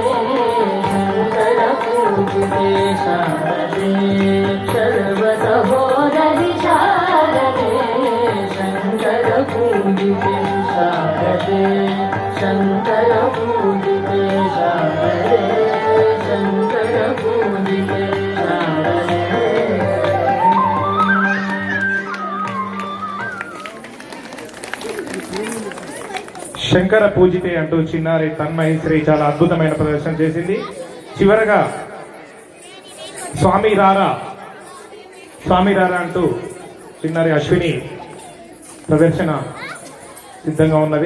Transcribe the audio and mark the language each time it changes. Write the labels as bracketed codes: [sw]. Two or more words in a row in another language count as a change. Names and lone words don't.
[sa] शंकर पूजिते शारदे सर्वसहोदरि शारदे. शंकर पूजिते शारदे. शंकर पूजिते शारदे. शंकर पूजिते शारदे. [te] శంకర పూజితే అంటూ చిన్నారి తన్మహి శ్రీ చాలా అద్భుతమైన ప్రదర్శన చేసింది. చివరగా స్వామి రారా అంటూ చిన్నారి అశ్విని ప్రదర్శన సిద్ధంగా ఉన్నది.